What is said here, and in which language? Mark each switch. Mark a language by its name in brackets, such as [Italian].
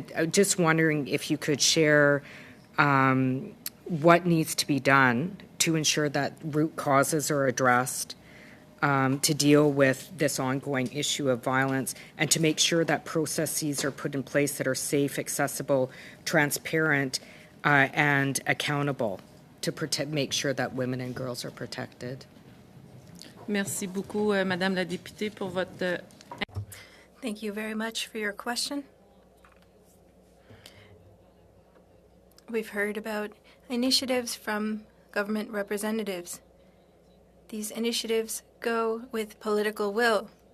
[English] Just wondering if you could share what needs to be done to ensure that root causes are addressed, to deal with this ongoing issue of violence, and to make sure that processes are put in place that are safe, accessible, transparent, and accountable to make sure that women and girls are protected. [French] Merci beaucoup, Madame la députée, pour votre... [English] Thank you very much for your question. We've heard about initiatives from government representatives. These initiatives go with political will.